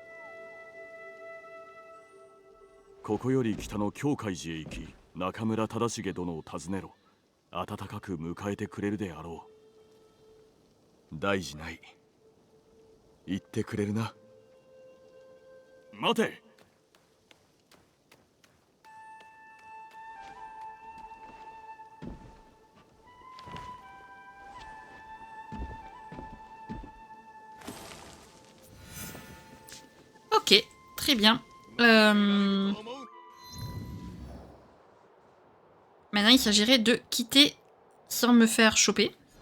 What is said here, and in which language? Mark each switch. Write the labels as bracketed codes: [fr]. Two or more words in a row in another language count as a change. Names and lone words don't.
[ja] ここより北の京海寺へ行き中村忠重殿を訪ねろ。温かく迎えてくれるであろう。大事ない。言ってくれるな。待て。 [fr] Ok, très bien. Maintenant, il s'agirait de quitter sans me faire choper.